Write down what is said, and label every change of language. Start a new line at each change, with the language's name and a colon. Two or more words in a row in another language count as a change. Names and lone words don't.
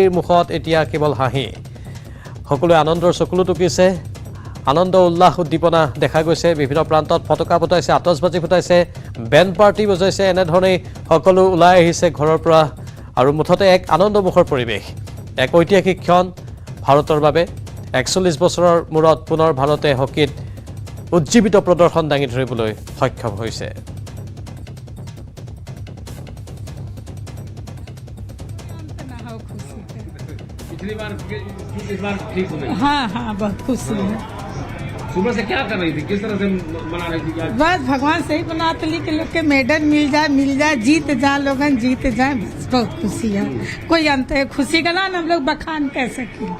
Assamese: মুখত এতিয়া কেৱল হাঁহি সকলোৱে আনন্দৰ চকুলো টুকিছে আনন্দ উল্লাস উদ্দীপনা দেখা গৈছে বিভিন্ন প্ৰান্তত পতাকা ফুটাইছে আতচবাজি ফুটাইছে বেণ্ড পাৰ্টি বজাইছে এনেধৰণে সকলো ওলাই আহিছে ঘৰৰ পৰা আৰু মুঠতে এক আনন্দমুখৰ পৰিৱেশ এক ঐতিহাসিক ক্ষণ ভাৰতৰ বাবে 41 বছৰৰ মূৰত পুনৰ ভাৰতে হকীত উজ্জীৱিত প্ৰদৰ্শন দাঙি ধৰিবলৈ সক্ষম হৈছে
Hindi: हाँ हाँ बहुत खुशी है सुबह से क्या कर रही थी किस तरह से मना रही थी बस भगवान से ही बनाते लिए कि लोग के मेडल मिल जाए जीत जाए लोगन जीत जाए बस बहुत खुशी है कोई अंत है खुशी का ना हम लोग बखान कह सके